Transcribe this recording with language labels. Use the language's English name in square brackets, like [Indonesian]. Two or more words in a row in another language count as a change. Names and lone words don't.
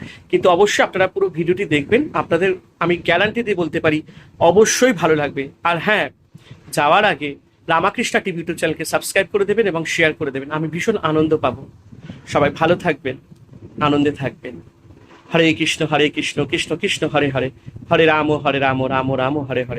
[Bangla] কিন্তু অবশ্যই আপনারা পুরো ভিডিওটি দেখবেন, আপনাদের আমি গ্যারান্টি দিয়ে বলতে পারি অবশ্যই ভালো লাগবে। আর হ্যাঁ, যাওয়ার আগে রামাকৃষ্ণ টিভি ইউটিউব চ্যানেলকে সাবস্ক্রাইব করে দেবেন এবং শেয়ার করে দেবেন, আমি ভীষণ আনন্দ পাবো। সবাই ভালো থাকবেন, আনন্দে থাকবেন। হরে কৃষ্ণ কৃষ্ণ কৃষ্ণ হরে হরে, হরে রাম রাম রাম হরে হরে।